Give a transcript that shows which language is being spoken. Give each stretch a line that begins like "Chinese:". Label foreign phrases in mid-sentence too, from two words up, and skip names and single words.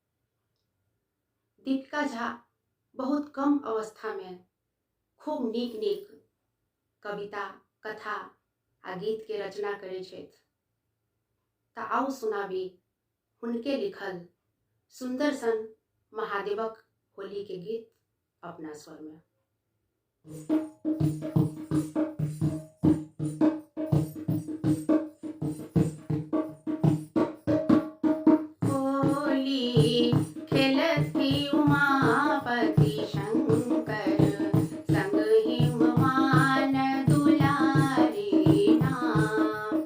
Maithili: दीपिका झा बहुत कम अवस्था में खूब नीक नीक कविता, कथा आ गीत के रचना करै छथि। तऽ आउ सुनाबी हुनके लिखल सुंदर सन महादेवक होली के गीत अपना स्वर में। होली खेलती उमापति शंकर, संग हिमवान दुलारी नाम।